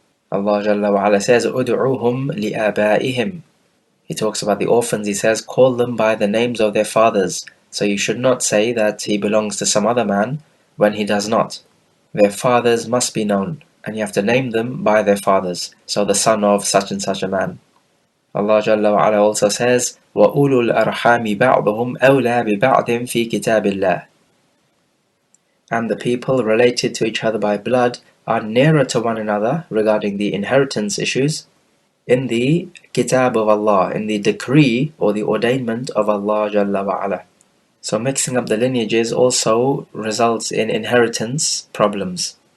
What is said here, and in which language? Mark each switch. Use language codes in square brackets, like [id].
[en] Allah Jalla wa Ala says, [ar] "Ud'uhum li'abaihim." [en] He talks about the orphans, he says, call them by the names of their fathers. So you should not say that he belongs to some other man when he does not. Their fathers must be known, and you have to name them by their fathers. So the son of such and such a man. [ar] Allah Jalla wa Ala [en] also says, [ar] وَأُولُو الْأَرْحَامِ بَعْضُهُمْ أَوْلَى بِبَعْضٍ فِي كِتَابِ اللَّهِ. [en] And the people related to each other by blood are nearer to one another regarding the inheritance issues in the kitab of Allah, in the decree or the ordainment of Allah Jalla wa Ala. So mixing up the lineages also results in inheritance problems.